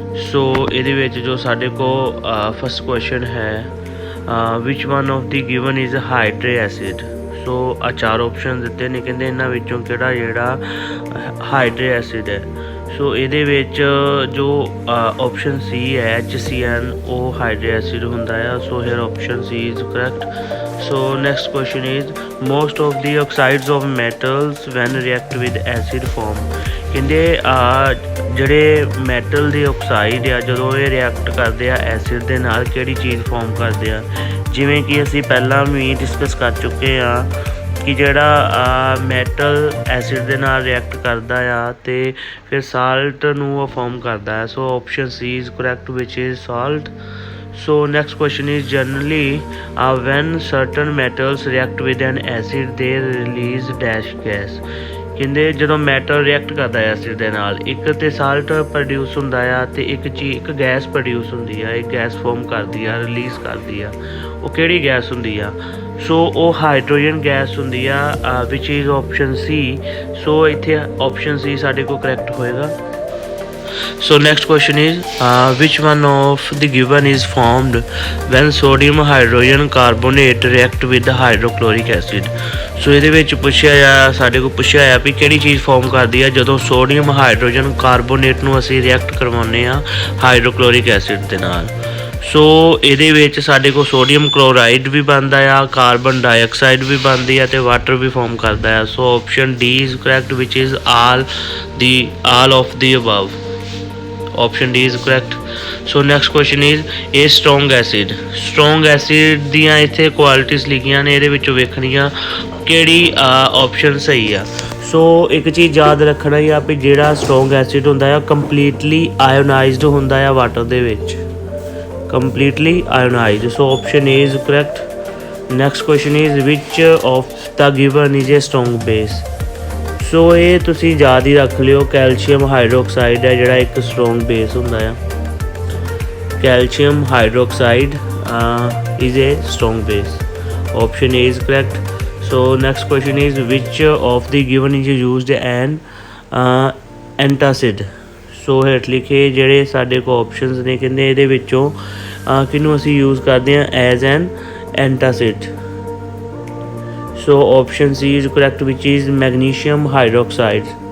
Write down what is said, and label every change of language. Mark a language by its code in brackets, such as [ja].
[pa] ਸੋ ਇਹਦੇ ਵਿੱਚ ਜੋ ਸਾਡੇ ਕੋਲ ਫਸਟ ਕੁਐਸਚਨ ਹੈ, [en] Which one of the given is hydracid. [pa] ਸੋ ਆ ਚਾਰ ਆਪਸ਼ਨ ਦਿੱਤੇ ਨੇ, ਕਹਿੰਦੇ ਇਹਨਾਂ ਵਿੱਚੋਂ ਕਿਹੜਾ ਜਿਹੜਾ ਹਾਈਡਰੇ ਐਸਿਡ ਹੈ। ਸੋ ਇਹਦੇ ਵਿੱਚ ਜੋ ਆਪਸ਼ਨ ਸੀ ਹੈ HCN, ਉਹ ਹਾਈਡਰੇ ਐਸਿਡ ਹੁੰਦਾ ਆ। [en] So here option C is correct. So next question is most of the oxides of metals when react with acid form। [pa] ਕਹਿੰਦੇ ਜਿਹੜੇ ਮੈਟਲ ਦੇ ਆਕਸਾਈਡ ਆ ਜਦੋਂ ਇਹ ਰਿਐਕਟ ਕਰਦੇ ਆ ਐਸਿਡ ਦੇ ਨਾਲ ਕਿਹੜੀ ਚੀਜ਼ ਫਾਰਮ ਕਰਦੇ ਆ। ਜਿਵੇਂ ਕਿ ਅਸੀਂ ਪਹਿਲਾਂ ਵੀ ਡਿਸਕਸ ਕਰ ਚੁੱਕੇ ਹਾਂ ਕਿ ਜਿਹੜਾ ਮੈਟਲ ਐਸਿਡ ਦੇ ਨਾਲ ਰਿਐਕਟ ਕਰਦਾ ਆ ਅਤੇ ਫਿਰ ਸਾਲਟ ਨੂੰ ਉਹ ਫਾਰਮ ਕਰਦਾ ਹੈ। [en] So option C is correct which is salt. So next question is generally when certain metals react with an acid they release dash gas। [pa] ਕਹਿੰਦੇ ਜਦੋਂ ਮੈਟਲ ਰਿਐਕਟ ਕਰਦਾ ਹੈ ਐਸਿਡ ਦੇ ਨਾਲ, ਇੱਕ ਤਾਂ ਸਾਲਟ ਪ੍ਰੋਡਿਊਸ ਹੁੰਦਾ ਆ ਅਤੇ ਇੱਕ ਗੈਸ ਪ੍ਰੋਡਿਊਸ ਹੁੰਦੀ ਆ, ਇੱਕ ਗੈਸ ਫੋਰਮ ਕਰਦੀ ਆ, ਰਿਲੀਜ਼ ਕਰਦੀ ਆ। ਉਹ ਕਿਹੜੀ ਗੈਸ ਹੁੰਦੀ ਆ? ਸੋ ਉਹ ਹਾਈਡਰੋਜਨ ਗੈਸ ਹੁੰਦੀ ਆ [en] Which is option C. [pa] ਸੋ ਇੱਥੇ ਆਪਸ਼ਨ ਸੀ ਸਾਡੇ ਕੋਲ ਕਰੈਕਟ ਹੋਏਗਾ। [en] So next question is which one of the given is formed when sodium hydrogen carbonate react with hydrochloric acid। [pa] ਸੋ ਇਹਦੇ ਵਿੱਚ ਸਾਡੇ ਕੋਲ ਪੁੱਛਿਆ ਆ ਵੀ ਕਿਹੜੀ ਚੀਜ਼ ਫਾਰਮ ਕਰਦੀ ਆ ਜਦੋਂ ਸੋਡੀਅਮ ਹਾਈਡਰੋਜਨ ਕਾਰਬੋਨੇਟ ਨੂੰ ਅਸੀਂ ਰਿਐਕਟ ਕਰਵਾਉਂਦੇ ਹਾਂ ਹਾਈਡਰੋਕਲੋਰਿਕ ਐਸਿਡ ਦੇ ਨਾਲ। ਸੋ ਇਹਦੇ ਵਿੱਚ ਸਾਡੇ ਕੋਲ ਸੋਡੀਅਮ ਕਲੋਰਾਈਡ ਵੀ ਬਣਦਾ ਆ, ਕਾਰਬਨ ਡਾਈਆਕਸਾਈਡ ਵੀ ਬਣਦੀ ਆ ਅਤੇ ਵਾਟਰ ਵੀ ਫਾਰਮ ਕਰਦਾ ਆ। [en] So option D is correct which is all of the above. Option D is correct। So next question is a strong acid। [pa] strong acid ਦੀਆਂ ਇੱਥੇ ਕੁਆਲਿਟੀਜ਼ ਲਿਖੀਆਂ ਨੇ, ਇਹਦੇ ਵਿੱਚੋਂ ਵੇਖਣੀਆਂ ਕਿਹੜੀ ਆਪਸ਼ਨ ਸਹੀ ਆ। ਸੋ ਇੱਕ ਚੀਜ਼ ਯਾਦ ਰੱਖਣਾ ਹੀ ਆ ਵੀ ਜਿਹੜਾ ਸਟਰੋਂਗ ਐਸਿਡ ਹੁੰਦਾ ਆ ਕੰਪਲੀਟਲੀ ਆਇਓਨਾਈਜ਼ਡ ਹੁੰਦਾ ਆ ਵਾਟਰ ਦੇ ਵਿੱਚ, completely ਆਇਓਨਾਈਜ਼ਡ। [en] So option A is correct. Next question is which of the given is a strong base. [pa] ਸੋ ਇਹ ਤੁਸੀਂ ਯਾਦ ਹੀ ਰੱਖ ਲਿਓ, ਕੈਲਸ਼ੀਅਮ ਹਾਈਡਰੋਕਸਾਈਡ ਹੈ ਜਿਹੜਾ ਇੱਕ ਸਟਰੋਂਗ ਬੇਸ ਹੁੰਦਾ ਆ। [en] Calcium hydroxide is a strong base. Option A is correct. So next question is which of the given is used an antacid. [pa] ਸੋ ਹੇਠ ਲਿਖੇ ਜਿਹੜੇ ਸਾਡੇ ਕੋਲ ਆਪਸ਼ਨਸ ਨੇ, ਕਹਿੰਦੇ ਇਹਦੇ ਵਿੱਚੋਂ ਕਿਹਨੂੰ ਅਸੀਂ ਯੂਜ਼ ਕਰਦੇ ਹਾਂ [en] As an antacid. So option C is correct which is magnesium hydroxide।